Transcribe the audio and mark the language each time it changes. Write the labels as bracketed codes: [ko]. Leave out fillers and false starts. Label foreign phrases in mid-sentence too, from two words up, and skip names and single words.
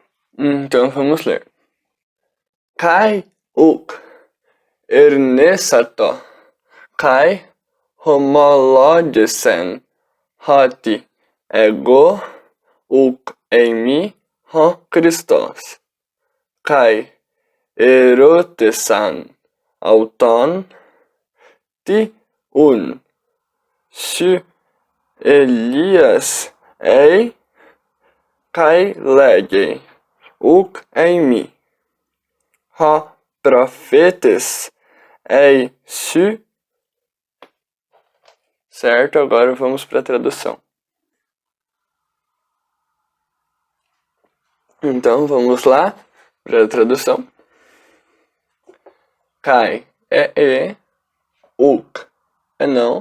[pt] Então vamos ler. [el] Καὶ οὐκ ἠρνήσατο, καὶ ὡμολόγησεν ὅτι ἐγὼ οὐκ εἰμὶ ὁ Χριστός, καὶ ἠρώτησαν αὐτόν τί οὖν σὺ Ἠλίας εἶ καὶ λέγει οὐκ εἰμί ὁ προφήτης εἶ σύ. [pt] Certo, agora vamos para a tradução. Então vamos lá para a tradução. Kai é uk é não.